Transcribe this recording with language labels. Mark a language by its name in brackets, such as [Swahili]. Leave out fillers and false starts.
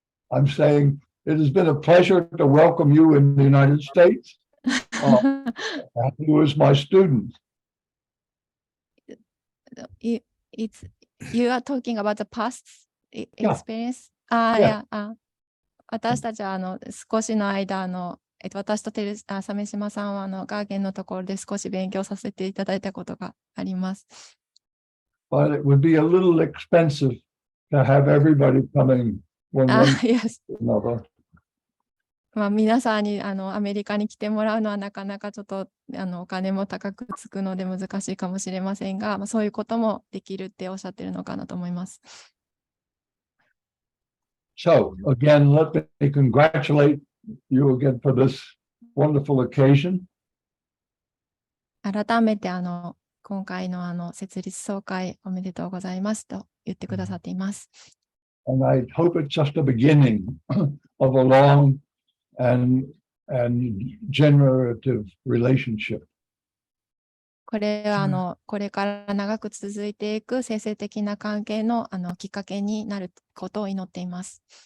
[English] I'm saying it has been a pleasure to welcome you in the United States. You as my student. You are talking about the past experience? Yeah. [Japanese] 私たちは少しの間私と鮫島さんはガーゲンのところで少し勉強させていただいたことがあります。 [English] But it would be a little expensive to have everybody coming one Yes. another. [Japanese] 皆さんにアメリカに来てもらうのはなかなかちょっとお金も高くつくので難しいかもしれませんが、そういうこともできるっておっしゃってるのかなと思います。 [English] So again, let me congratulate you again for this wonderful occasion. [Japanese] 改めて今回の設立総会おめでとうございますと言ってくださっています。 [English] And I hope it's just the beginning of a long and generative relationship. [Japanese] これはこれから長く続いていく生成的な関係のきっかけになることを祈っています。